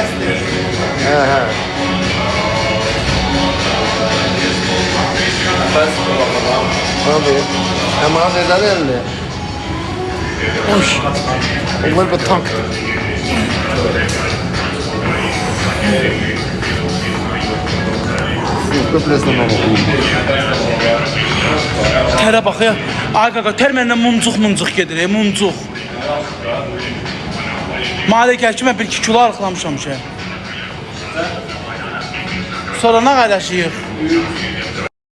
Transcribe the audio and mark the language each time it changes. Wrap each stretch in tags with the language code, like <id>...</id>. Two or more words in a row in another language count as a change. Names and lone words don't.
<tr>He he. Abi. Ama neden elli? Hoş. Onlar bir tank. Köprüsünden ama.</tr> <az>Tərə bax ya. Ay qaqa, tər məndən muncuq gedir, muncuq. Malə gəl ki, mən 1-2 kilo arıqlamışam ki. Sonra nə qaydaşıyıq?</az>